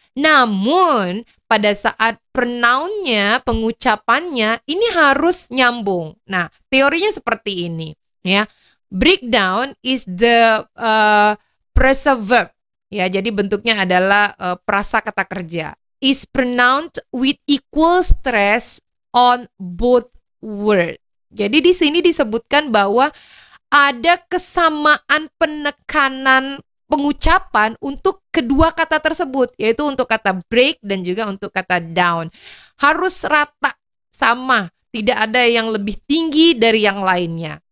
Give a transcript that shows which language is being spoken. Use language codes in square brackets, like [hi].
[id] Namun, pada saat pronounnya, pengucapannya, ini harus nyambung. Nah, teorinya seperti ini, ya. [en] Breakdown is the phrasal verb. [id] Ya, jadi bentuknya adalah prasakata kerja. [en] Is pronounced with equal stress on both word. [id] Jadi di sini disebutkan bahwa ada kesamaan penekanan pengucapan untuk kedua kata tersebut, yaitu untuk kata break dan juga untuk kata down. Harus rata, sama, tidak ada yang lebih tinggi dari yang lainnya.